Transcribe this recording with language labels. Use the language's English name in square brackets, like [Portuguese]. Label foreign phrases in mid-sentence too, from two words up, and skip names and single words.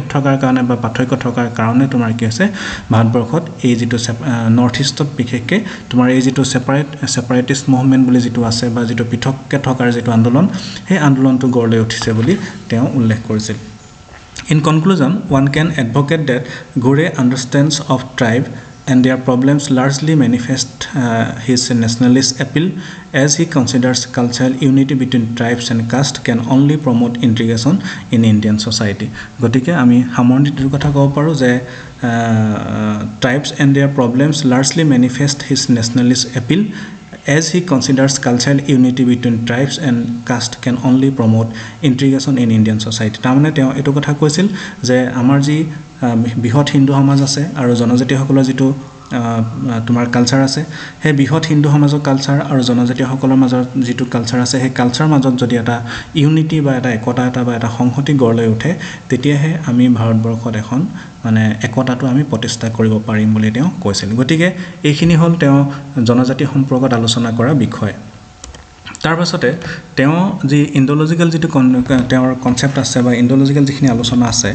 [Assamese] থকাৰ কাৰণে বা পাৰ্থক্য থকাৰ কাৰণে তোমাৰ কি হৈছে ভাৰতবৰ্ষত এই যিটো নৰ্থ ইষ্টত বিশেষকৈ তোমাৰ এই যিটো [English] separatist movement [Assamese] বুলি যিটো আছে বা যিটো পৃথককৈ থকাৰ যিটো আন্দোলন সেই আন্দোলনটো গঢ় লৈ উঠিছে বুলি তেওঁ উল্লেখ কৰিছিল [English] in conclusion one can advocate that Ghurye understands of tribe and their problems largely manifest his nationalist appeal as he considers cultural unity between tribes and caste can only promote integration in Indian society. [Assamese] গতিকে আমি সামৰণিটোৰ কথা ক'ব পাৰোঁ যে [English] tribes and their problems largely manifest his nationalist appeal as he considers cultural unity between tribes and caste can only promote integration in Indian society. [Assamese] তাৰমানে তেওঁ এইটো কথা কৈছিল যে আমাৰ যি বৃহৎ হিন্দু সমাজ আছে আৰু জনজাতিসকলৰ যিটো তোমাৰ কালচাৰ আছে সেই বৃহৎ হিন্দু সমাজৰ কালচাৰ আৰু জনজাতিসকলৰ মাজত যিটো কালচাৰ আছে সেই কালচাৰৰ মাজত যদি এটা ইউনিটি বা এটা একতা এটা বা এটা সংহতি গঢ় লৈ উঠে তেতিয়াহে আমি ভাৰতবৰ্ষত এখন মানে একতাটো আমি প্ৰতিষ্ঠা কৰিব পাৰিম বুলি তেওঁ কৈছিল গতিকে এইখিনি হ'ল তেওঁ জনজাতি সম্পৰ্কত আলোচনা কৰা বিষয় তাৰ পাছতে তেওঁ যি ইণ্ডোলজিক্যাল যিটো তেওঁৰ কনসেপ্ট আছে বা ইণ্ডোলজিক্যাল যিখিনি আলোচনা আছে